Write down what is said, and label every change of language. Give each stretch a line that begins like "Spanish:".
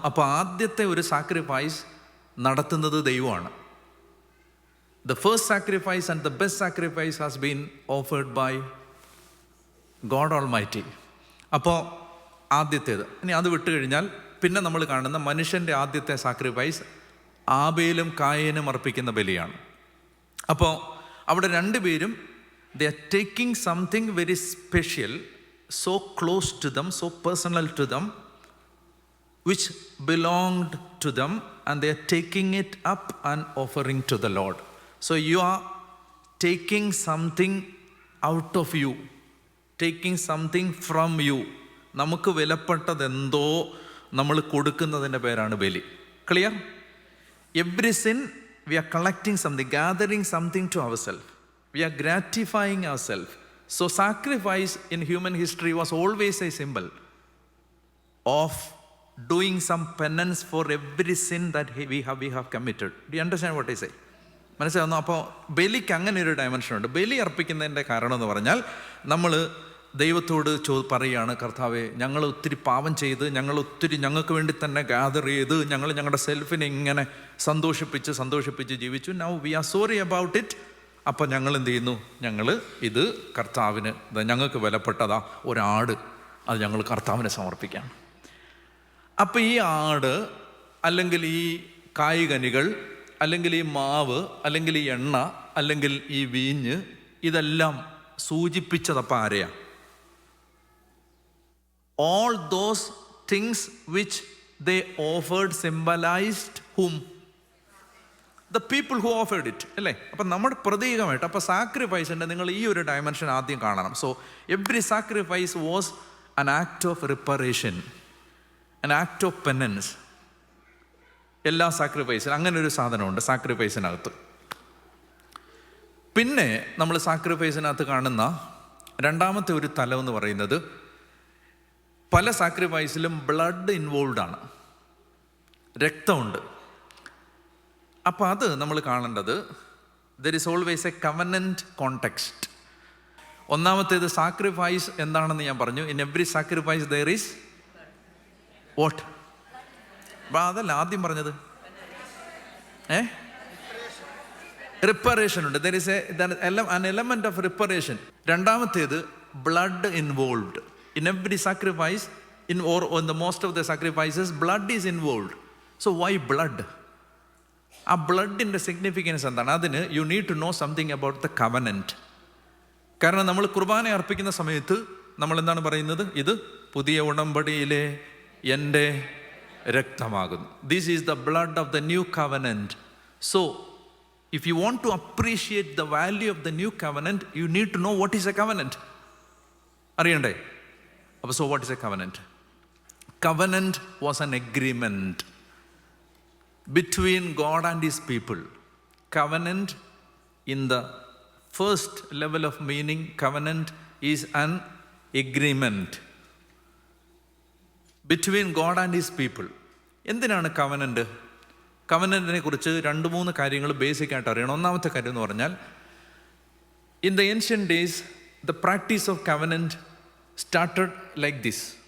Malayalam: അപ്പോൾ ആദ്യത്തെ ഒരു സാക്രിഫൈസ് നടത്തുന്നത് ദൈവമാണ്.
English: The first sacrifice and the best sacrifice has been offered by God Almighty.
Malayalam: അപ്പോൾ ആദ്യത്തേത്. ഇനി അത് വിട്ടു കഴിഞ്ഞാൽ പിന്നെ നമ്മൾ കാണുന്ന മനുഷ്യൻ്റെ ആദ്യത്തെ സാക്രിഫൈസ് ആബേലും കായനും അർപ്പിക്കുന്ന ബലിയാണ്. അപ്പോൾ അവിടെ 2 പേരും
English: they are taking something very special, so close to them, so personal to them, which belonged to them, and they are taking it up and offering to the Lord. So you are taking something out of you, taking something from you.
Malayalam: നമുക്ക് വിലപ്പെട്ടതെന്തോ നമ്മൾ കൊടുക്കുന്നതിൻ്റെ പേരാണ് ബലി.
English: Clear? Every sin we are collecting something, gathering something to ourselves. We are gratifying ourselves. So sacrifice in human history was always a symbol of doing some penance for every sin that we have committed. Do you understand what I say?
Malayalam: മനസ്സിലാവുന്നു. അപ്പോൾ ബലിക്ക് അങ്ങനെ ഒരു ഡയമെൻഷനുണ്ട്. ബലി അർപ്പിക്കുന്നതിൻ്റെ കാരണം എന്ന് പറഞ്ഞാൽ നമ്മൾ ദൈവത്തോട് പറയുകയാണ്, കർത്താവേ, ഞങ്ങൾ ഒത്തിരി പാപം ചെയ്ത്, ഞങ്ങൾക്ക് വേണ്ടി തന്നെ ഗ്യാദർ ചെയ്ത്, ഞങ്ങളുടെ സെൽഫിനെ ഇങ്ങനെ സന്തോഷിപ്പിച്ച് ജീവിച്ചു.
English: Now we are sorry about it.
Malayalam: അപ്പം ഞങ്ങൾ എന്ത് ചെയ്യുന്നു? ഞങ്ങൾ ഇത് കർത്താവിന്, ഞങ്ങൾക്ക് വിലപ്പെട്ടതാ ഒരാട്, അത് ഞങ്ങൾ കർത്താവിനെ സമർപ്പിക്കുകയാണ്. അപ്പം ഈ ആട് അല്ലെങ്കിൽ ഈ കായ്കനികൾ അല്ലെങ്കിൽ ഈ മാവ് അല്ലെങ്കിൽ ഈ എണ്ണ അല്ലെങ്കിൽ ഈ വീഞ്ഞ് ഇതെല്ലാം സൂചിപ്പിച്ചതപ്പം ആരെയാണ്?
English: All those things which they offered symbolized whom? The people who offered it.
Malayalam: അല്ലേ? അപ്പം നമ്മുടെ പ്രതീകമായിട്ട്, അപ്പം സാക്രിഫൈസിൻ്റെ നിങ്ങൾ ഈ ഒരു ഡയമെൻഷൻ ആദ്യം കാണണം.
English: So every sacrifice was an act of reparation, an act of penance.
Malayalam: എല്ലാ സാക്രിഫൈസിനും അങ്ങനെ ഒരു സാധനമുണ്ട് സാക്രിഫൈസിനകത്ത്. പിന്നെ നമ്മൾ സാക്രിഫൈസിനകത്ത് കാണുന്ന രണ്ടാമത്തെ ഒരു തലം എന്ന് പറയുന്നത്, പല സാക്രിഫൈസിലും ബ്ലഡ് ഇൻവോൾവ് ആണ്, രക്തമുണ്ട്. അപ്പം അത് നമ്മൾ കാണേണ്ടത്,
English: There is always a covenant context.
Malayalam: ഒന്നാമത്തേത് സാക്രിഫൈസ് എന്താണെന്ന് ഞാൻ പറഞ്ഞു.
English: In every sacrifice there is what?
Malayalam: അതല്ല ആദ്യം പറഞ്ഞത്, റിപ്പറേഷൻ ഉണ്ട്.
English: There is an element of reparation.
Malayalam: രണ്ടാമത്തേത് blood involved.
English: In every sacrifice, or the most of the sacrifices, blood is involved. So why blood?
Malayalam: ആ ബ്ലഡിൻ്റെ significance എന്താണ്? അതിന്
English: you need to know something about the covenant.
Malayalam: കാരണം നമ്മൾ കുർബാന അർപ്പിക്കുന്ന സമയത്ത് നമ്മൾ എന്താണ് പറയുന്നത്? ഇത് പുതിയ ഉടമ്പടിയിലെ എൻ്റെ രക്തമാകുന്നു.
English: This is the blood of the new covenant. So if you want to appreciate the value of the new covenant, you need to know what is a covenant.
Malayalam: അറിയണ്ടേ? അപ്പോൾ
English: so what is a covenant? Covenant was an agreement between God and his people. Covenant, in the first level of meaning, covenant is an agreement between God and his people.
Malayalam: എന്തിനാണ് covenant? കവനന്റിനെ കുറിച്ച് 2-3 കാര്യങ്ങൾ ബേസിക്കായിട്ട് അറിയണം. ഒന്നാമത്തെ കാര്യം എന്ന് പറഞ്ഞാൽ,
English: in the ancient days the practice of covenant started like this.